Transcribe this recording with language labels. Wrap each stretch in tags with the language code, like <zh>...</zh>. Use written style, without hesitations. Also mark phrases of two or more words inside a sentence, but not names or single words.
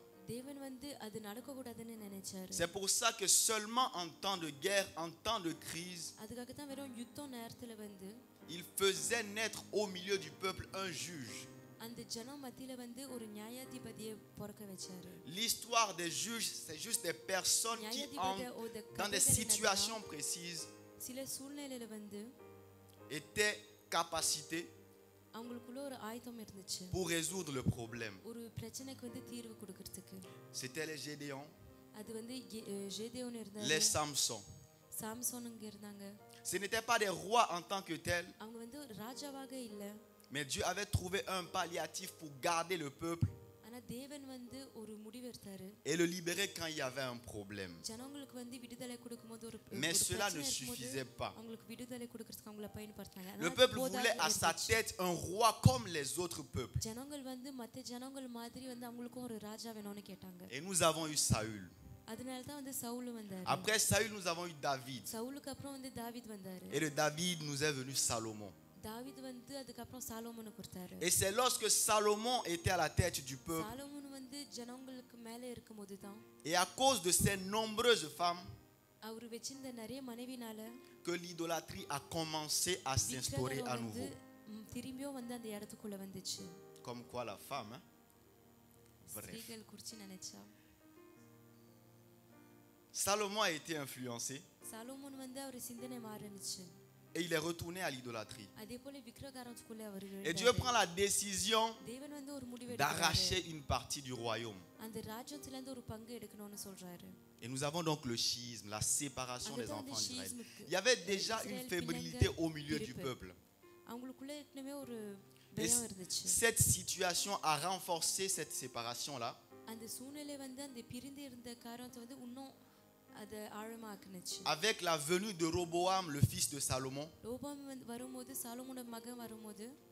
<ta>தேவன் வந்து அது நடக்க கூடாதுன்னு நினைச்சாரு.</ta> <fr>C'est pour ça que seulement en temps de guerre, en temps de crise,</fr> <ta>அதுக்காக தான் வெறும் யுத்தம் நேரத்துல வந்து</ta> <fr>il faisait naître au milieu du peuple un juge.</fr> <ta>அந்த ஜனம் மத்தியில வந்து ஒரு நியாயாதிபதியை பிறக்க வச்சாரு.</ta> <fr>L'histoire des juges, c'est juste des personnes qui entrent dans des situations précises,</fr> <ta>சில சூழ்நிலையில வந்து</ta> <fr>étaient capacitées</fr> <ta>அவங்களுக்குள்ள ஒரு ஆயுதம் இருந்துச்சு</ta> <fr>pour résoudre le problème.</fr> <ta>ஒரு பிரச்சனைக்கு வந்து தீர்வு கொடுக்கிறதுக்கு.</ta> <fr>C'était les Gédéons,</fr> <ta>அது வந்து ஜெதேயோன் இருந்தாங்க,</ta> <fr>les Samson.</fr> <ta>சாம்சோனுங்க இருந்தாங்க.</ta> <fr>Ce n'étaient pas des rois en tant que tels,</fr> <ta>அவங்க வந்து ஒரு ராஜாவாக இல்ல,</ta> <fr>mais Dieu avait trouvé un palliatif pour garder le peuple</fr> <ta>ஆனா தேவன் வந்து ஒரு முடிவு எடுத்தாரு</ta> <fr>et le libérer quand il y avait un problème.</fr> <ta>ஜனங்களுக்கு வந்து விடுதலை கொடுக்கும்போது ஒரு</ta> <fr>Mais</fr> <ta>ஒரு</ta> <fr>cela ne</fr> <ta>பிரச்சனை இருக்கும்போது</ta> <fr>suffisait pas.</fr> <ta>அவங்களுக்கு விடுதலை கொடுக்கிறதுக்கு அவங்கள பயன்படுத்தினாங்க.</ta> <fr>Le</fr> <ta>ஆனா</ta> <fr>peuple</fr> <ta>போதாது</ta> <fr>voulait à sa</fr> <ta>இருந்துச்சு.</ta> <fr>tête un roi comme les autres peuples.</fr> <ta>ஜனங்கள் வந்து மத்த ஜனங்கள் மாதிரி வந்து அவங்களுக்கும் ஒரு ராஜா வேணும்னு கேட்டாங்க.</ta> <fr>Et nous avons eu Saül.</fr> <ta>அதனால தான் வந்து சவுல் வந்தாரு.</ta> <fr>Après Saül, nous avons eu David.</fr> <ta>சவுலுக்கு அப்புறம் வந்து தாவீது வந்தாரு.</ta> <fr>Et de David, nous est venu Salomon.</fr> <ta>தாவீது வந்து அதுக்கு அப்புறம் சாலோமோனை கொடுத்தாரு.</ta> <fr>Et c'est lorsque Salomon était à la tête du peuple,</fr> <ta>சாலோமோன் வந்து ஜனங்களுக்கு மேல இருக்கும்போது தான்</ta> <fr>et à cause de ces nombreuses femmes,</fr> <ta>அவர் வச்சிருந்த நிறைய மனைவினால</ta> <fr>que l'idolâtrie a commencé à s'instaurer à</fr> <ta>வந்து</ta> <fr>nouveau.</fr> <ta>திரும்பியும் வந்து அந்த இடத்துக்குள்ள வந்துச்சு.</ta> <fr>Comme quoi la femme, hein? Bref.</fr> <ta>ஸ்திரீகள் குறிச்சு நினைச்சா</ta> <fr>Salomon a été influencé</fr> <ta>சாலோமோன் வந்து அவர் சிந்தனை மாறினுச்சு.</ta> <fr>et il est retourné à l'idolâtrie.</fr> <ta>அதே போல விக்கிரகாரத்துக்குள்ள அவர்</ta> <fr>Et Dieu prend la décision</fr> <ta>தேவன் வந்து ஒரு முடிவு</ta> <fr>d'arracher</fr> <ta>எடுக்கிறாரு.</ta> <fr>une partie du royaume.</fr> <ta>அந்த ராஜ்யத்துல இருந்து ஒரு பங்கு எடுக்கணும்னு சொல்றாரு.</ta> <fr>Et nous avons donc le schisme, la séparation des enfants d'Israël. schisme. Il y avait déjà une Israël fébrilité au milieu du</fr> <ta>பிரிப்பு.</ta> <fr>peuple.</fr> <ta>அவங்களுக்குள்ள ஏற்கனவே ஒரு</ta> <fr>Et</fr> <ta>பயம் இருந்துச்சு.</ta> <fr>cette situation a renforcé cette séparation-là.</fr> <ta>அந்த சூழ்நிலை வந்து அந்த பிரிந்து இருந்த காரணத்தை வந்து இன்னும் அது ஆழமாக்குனுச்சு.</ta> <fr>Avec la venue de Roboam, le fils de Salomon,</fr> <ta>ரோபாம் வரும்போது சாலோமோனோட மகன் வரும்போது</ta>